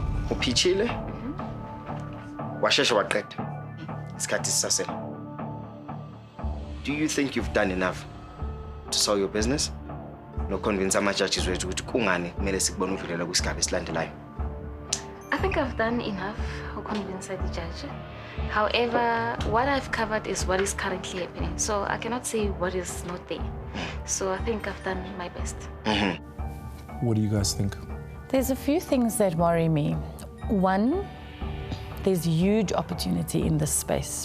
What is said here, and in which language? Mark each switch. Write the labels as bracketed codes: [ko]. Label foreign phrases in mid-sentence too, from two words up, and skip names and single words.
[zu] Uphithile. Washesha waqeda. Isikhathi sisasela. [en] Do you think you've done enough to sell your business? [zu] No convince ama-judges wethu ukuthi kungani kumele sikubone udlulela kwisigaba esilandelayo? [en] I think I've done enough to convince the judge. However, what I've covered is what is currently happening. So I cannot say what is not there. So I think I've done my best. What do you guys think? There's a few things that worry me. One, there's huge opportunity in this space.